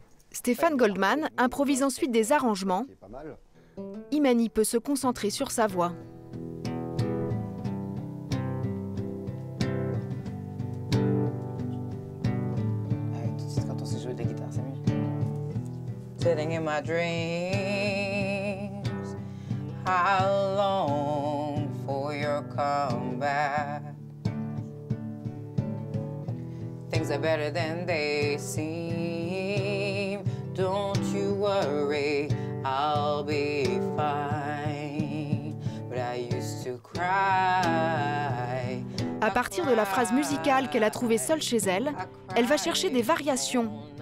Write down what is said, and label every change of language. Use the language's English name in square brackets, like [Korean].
[French] Stéphane Goldman improvise ensuite des arrangements. Qui est pas mal. Imani peut se concentrer sur sa voix. Tout de suite, quand on sait jouer de la guitare, c'est mieux. [English] Sitting in my dreams, I long for your comeback. Things are better than they seem. Don't you worry, I'll be fine. But I used to cry. [French] À partir de la phrase musicale qu'elle a trouvée seule chez elle, elle va chercher des variations.